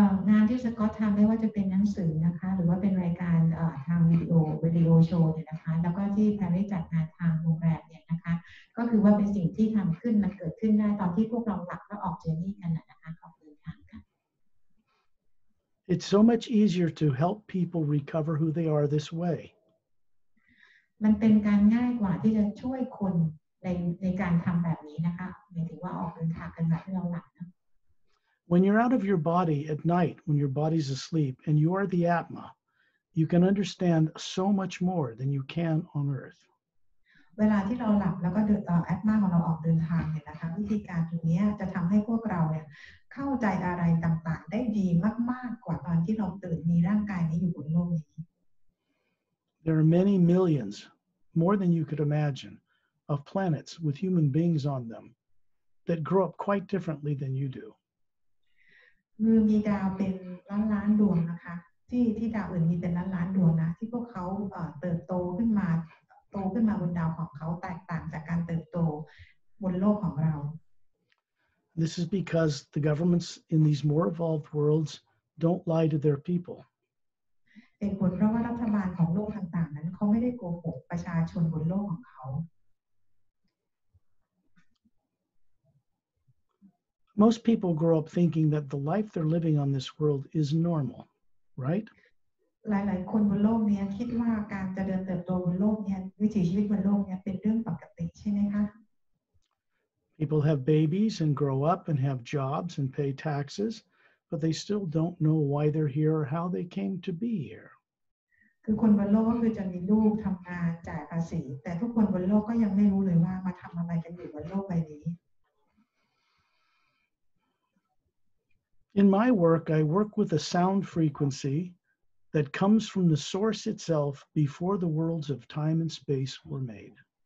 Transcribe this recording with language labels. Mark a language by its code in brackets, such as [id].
[th] งานที่สกอตทำไม่ว่าจะเป็นหนังสือนะคะหรือว่าเป็นรายการทางวิดีโอโชว์เนี่ยนะคะแล้วก็ที่แพรรี่จัดงานทางโรงแรมเนี่ยนะคะก็คือว่าเป็นสิ่งที่ทำขึ้นมันเกิดขึ้นได้ตอนที่พวกเราหลับแล้วออกเจอร์นี่กันนะคะออกเดินทางกัน [en] It's so much easier to help people recover who they are this way. [th] มันเป็นการง่ายกว่าที่จะช่วยคนในการทำแบบนี้นะคะหมายถึงว่าออกเดินทางกันแบบที่เราหลับนะ [en] When you're out of your body at night, when your body's asleep, and you are the Atma, you can understand so much more than you can on Earth. [th] เวลาที่เราหลับแล้วก็แอดมาของเราออกเดินทางเนี่ยนะคะวิธีการตรงนี้จะทำให้พวกเราเนี่ยเข้าใจอะไรต่างๆได้ดีมากๆกว่าตอนที่เราตื่นมีร่างกายนี้อยู่บนโลกนี้ [en] There are many millions, more than you could imagine, of planets with human beings on them that grow up quite differently than you do. [th] มีดาวเป็นล้านดวงนะคะที่ดาวอื่นมีเป็นล้านดวงนะที่พวกเขาเติบโตขึ้นมาบนดาวของเขาแตกต่างจากการเติบโตบนโลกของเรา [en] This is because the governments in these more evolved worlds don't lie to their people. [th] เป็นผลเพราะว่ารัฐบาลของโลกต่างๆนั้นเขาไม่ได้โกหกประชาชนบนโลกของเขา [en] Most people grow up thinking that the life they're living on this world is normal, right? [th] หลายๆคนบนโลกนี้คิดว่าการเจริญเติบโตบนโลกนี้วิถีชีวิตบนโลกนี้เป็นเรื่องปกติใช่ไหมคะ [en] People have babies and grow up and have jobs and pay taxes, but they still don't know why they're here or how they came to be here. [th] คือคนบนโลกก็คือจะมีลูกทำงานจ่ายภาษีแต่ทุกคนบนโลกก็ยังไม่รู้เลยว่ามาทำอะไรกันอยู่บนโลกใบนี้ [en] In my work, I work with a sound frequency that comes from the source itself before the worlds of time and space were made.